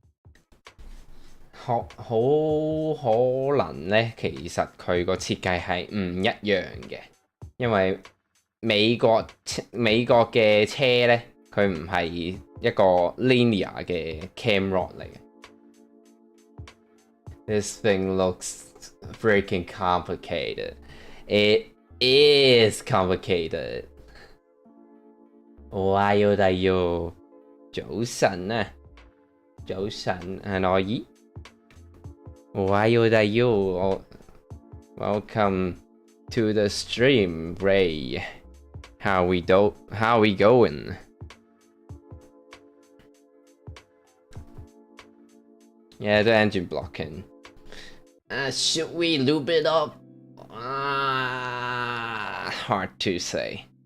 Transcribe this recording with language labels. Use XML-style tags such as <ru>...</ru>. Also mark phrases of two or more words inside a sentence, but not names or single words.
<yue>可能咧，其實佢個設計係唔一樣嘅，因為美國嘅車咧，佢唔係一個 linear 嘅 cam rod 嚟嘅。</yue> <en>This thing looks freaking complicated. It is complicated.</en> <ja>おはようだよ。</ja> <yue>早晨啊，早晨係內耳。</yue> <ja>おはようだよ。</ja> <en>Welcome to the stream, Ray. How we going? Yeah, the engine blocking. Should we lube it up? Hard to say.</en>